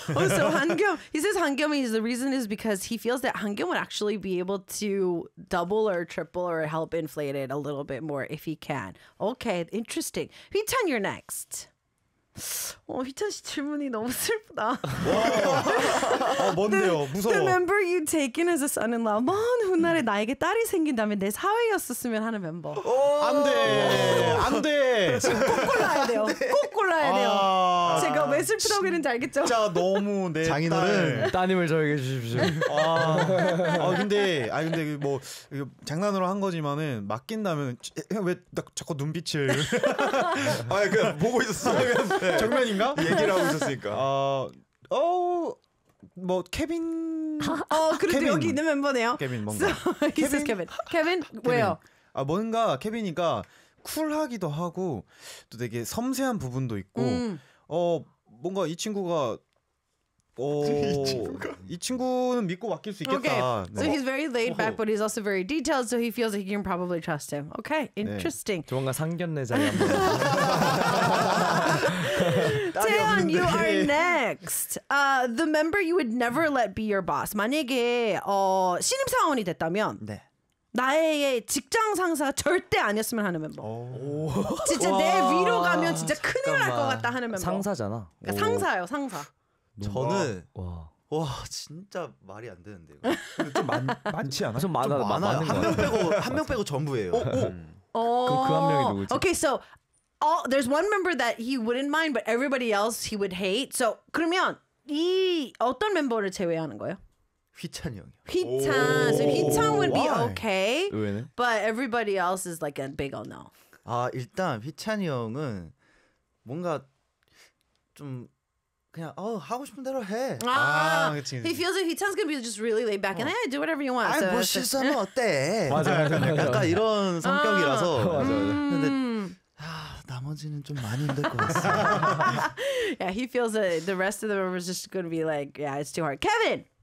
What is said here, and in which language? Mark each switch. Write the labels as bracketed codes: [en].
[en] So 한겸, he says 한겸이 is the reason is because he feels that 한겸 would actually be able to double or triple or help inflate it a little bit more if he can. Okay, interesting. 휘찬, you're next. [ko] 휘찬 씨 질문이 너무 슬프다. 뭔데요? 무서워. [en] The member you taken as a son-in-law. [ko] 먼 훗날에 나에게 딸이 생긴다면 내 사위였었으면 하는 멤버. 안 돼. 꼭 골라야 돼요. 꼭 골라야 돼요. 제가 왜 슬프다고 했는지 알겠죠? 진짜 너무 내 장인어른. 따님을 저에게 주십시오. 근데 뭐 이거 장난으로 한 거지만은 맡긴다면 왜 자꾸 눈빛을? 아, 그냥 보고 있었어. 네. 정면인가? 얘기를 하고 있었으니까. 뭐 케빈. 그래도 케빈. 여기 있는 멤버네요. 케빈 뭔가. [en] So, this is Kevin. Kevin? [ko] 왜요? 아 뭔가 케빈이가 쿨하기도 하고 또 되게 섬세한 부분도 있고 뭔가 이 친구가 오, 이 친구는 믿고 맡길 수 있겠다. [en] Okay. So he's very laid back, but he's also very detailed. So he feels like he can probably trust him. Okay, interesting. [ko] 조만간 상견례 자리 한번. [en] Taeyeon, you are next. The member you would never let be your boss. [ko] 만약에 신임 사원이 됐다면. 네. 나의 직장 상사가 절대 아니었으면 하는 멤버. 오. 진짜 내 위로 가면 진짜 큰일 날 것 같다 하는 멤버. 상사잖아. 그러니까 상사예요, 상사. 저는 와 진짜 말이 안 되는데 이거. 많지 않아? 좀 많아. 많아요. 한 명 빼고 한 명 빼고 전부예요. 오. 그럼 그 한 명이 누구지? [en] Okay, so there's one member that he wouldn't mind, but everybody else he would hate. [ko] So 그러면 이 어떤 멤버를 제외하는 거예요? 휘찬이 형이요. [en] 휘찬. So 휘찬 would be okay. [ko] 왜네? [en] But everybody else is like a big no. [ko] 아 일단 휘찬이 형은 뭔가 좀 그냥 하고 싶은 대로 해. 아, 그치. [en] He feels like Hee-chan's gonna be just really laid back and do whatever you want. [ko] 아, 뭐 실수하면 어때? 맞아. 약간 이런 성격이라서. 맞아. 나머지는 좀 많이 힘들 것 같아. [en] Yeah, he feels that the rest of the members just gonna be like, yeah, it's too hard. Kevin.